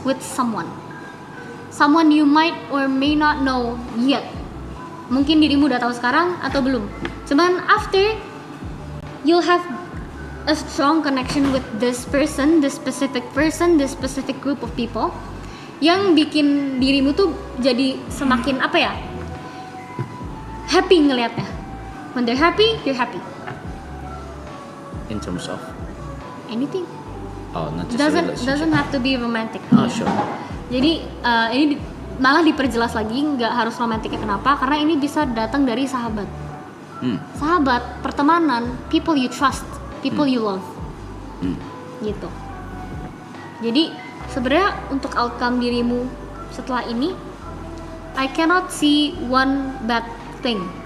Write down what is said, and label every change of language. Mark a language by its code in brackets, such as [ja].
[en] With someone you might or may not know yet. [id] Mungkin dirimu udah tahu sekarang atau belum. [en] Cuman after, you'll have a strong connection with this person, this specific group of people, yang bikin dirimu tuh jadi semakin happy ngelihatnya. When they're happy, you're happy. In terms of? Anything. Oh, not just a relationship. Doesn't have to be romantic. Oh, sure. [id] Jadi ini malah diperjelas lagi, nggak harus romantiknya. Kenapa? Karena ini bisa datang dari sahabat. [en] Sahabat, pertemanan, people you trust, people you love. [id] Gitu. [en] Jadi sebenarnya untuk outcome dirimu setelah ini, I cannot see one bad thing.